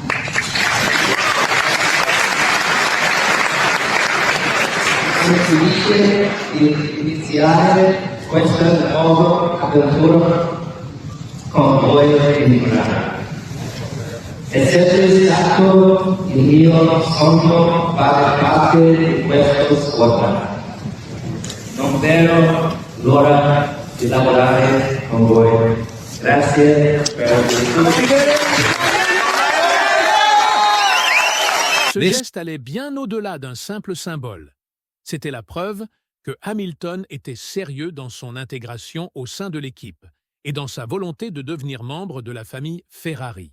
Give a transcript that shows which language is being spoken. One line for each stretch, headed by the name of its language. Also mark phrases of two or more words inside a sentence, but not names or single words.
Italian: Sono felice di iniziare questa nuova avventura con voi in Milano. È sempre stato il mio sogno fare parte di questa squadra. Non vedo l'ora di lavorare con voi. Grazie per
French: Ce geste allait bien au-delà d'un simple symbole. C'était la preuve que Hamilton était sérieux dans son intégration au sein de l'équipe et dans sa volonté de devenir membre de la famille Ferrari.